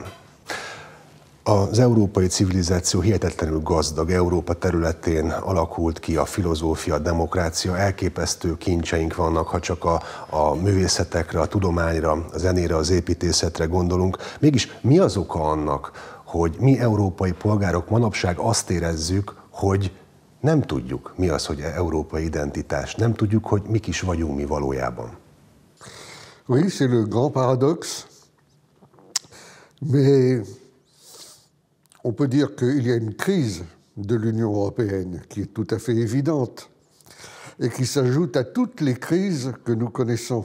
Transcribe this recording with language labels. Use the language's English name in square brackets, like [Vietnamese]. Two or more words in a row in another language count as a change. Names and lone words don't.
[Hungarian] Az európai civilizáció hihetetlenül gazdag, Európa területén alakult ki a filozófia, a demokrácia, elképesztő kincseink vannak, ha csak a művészetekre, a tudományra, a zenére, az építészetre gondolunk. Mégis mi az oka annak, hogy mi európai polgárok manapság azt érezzük, hogy nem tudjuk, mi az, hogy európai identitás, nem tudjuk, hogy mik is vagyunk mi valójában? [French] Oui, c'est le grand paradoxe, mais on peut dire qu'il y a une crise de l'Union européenne qui est tout à fait évidente et qui s'ajoute à toutes les crises que nous connaissons.